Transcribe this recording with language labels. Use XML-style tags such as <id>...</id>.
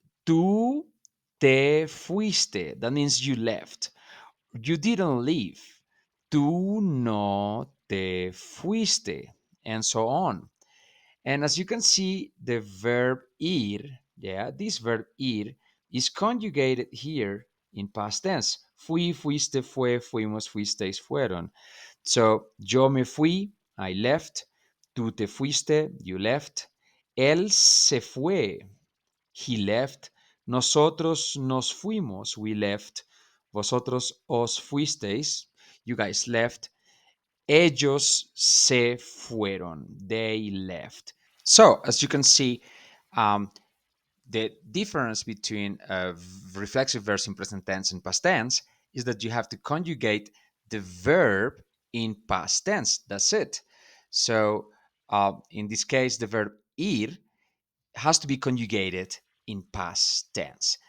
<es>Tú te fuiste.</es> <en>That means you left. You didn't leave.</en> <es>Tú no te fuiste.</es> <en>And so on. And as you can see, the verb ir, yeah, this verb ir is conjugated here in past tense.</en> <es>Fui, fuiste, fue, fuimos, fuisteis, fueron. So, yo me fui,</es> <en>I left.</en> <es>Tú te fuiste,</es> <en>you left.</en> <es>Él se fue,</es> <en>he left.</en> <es>Nosotros nos fuimos,</es> <en>we left.</en> <es>Vosotros os fuisteis,</es> <en>you guys left.</en> <es>Ellos se fueron,</es> <en>they left. So, as you can see, um, the difference between reflexive verbs in present tense and past tense is that you have to conjugate the verb in past tense. That's it. So, in this case, the verb ir has to be conjugated in past tense.</en>